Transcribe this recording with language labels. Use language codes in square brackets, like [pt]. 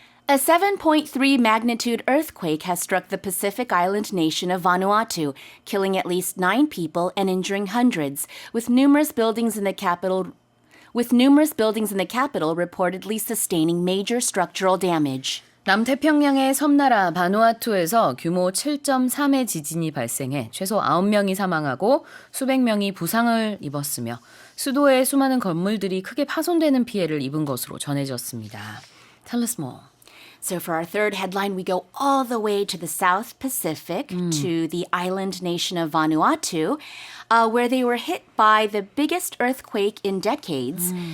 [en] A 7.3 magnitude earthquake has struck the Pacific island nation of Vanuatu, killing at least 9 people and injuring hundreds, with numerous buildings in the capital reportedly sustaining major structural damage. [ko] 남태평양의 섬나라 바누아투에서 규모 7.3의 지진이 발생해 최소 9명이 사망하고 수백 명이 부상을 입었으며 수도의 수많은 건물들이 크게 파손되는 피해를 입은 것으로 전해졌습니다. [en] Tell us more. So for our third headline, we go all the way to the South Pacific, to the island nation of Vanuatu, where they were hit by the biggest earthquake in decades.